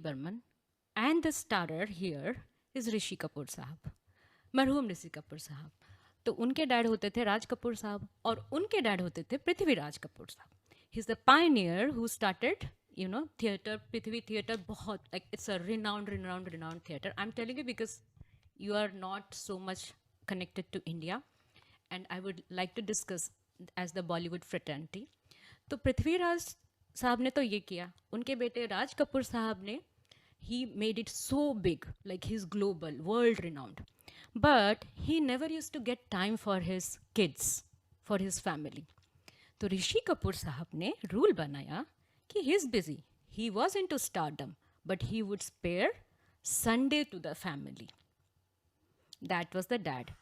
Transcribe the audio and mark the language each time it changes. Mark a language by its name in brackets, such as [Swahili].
[English] Burman, and the starrer here is Rishi Kapoor साहब, मरहूम ऋषि कपूर साहब। [Hindi] तो उनके डैड होते थे राज कपूर साहब और उनके डैड होते थे पृथ्वीराज कपूर साहब। [English] He is the pioneer who started theatre, Prithvi theatre, बहुत like it's a renowned theatre. I am telling you because you are not so much connected to India, and I would like to discuss as the Bollywood fraternity. [Hindi] तो पृथ्वीराज साहब ने तो ये किया, उनके बेटे राज कपूर साहब ने [English] he made it so big, like he's global, world renowned. But he never used to get time for his kids, for his family. [Hindi] तो ऋषि कपूर साहब ने रूल बनाया कि [English] he is busy, he was into stardom, but he would spare Sunday to the family. That was the dad.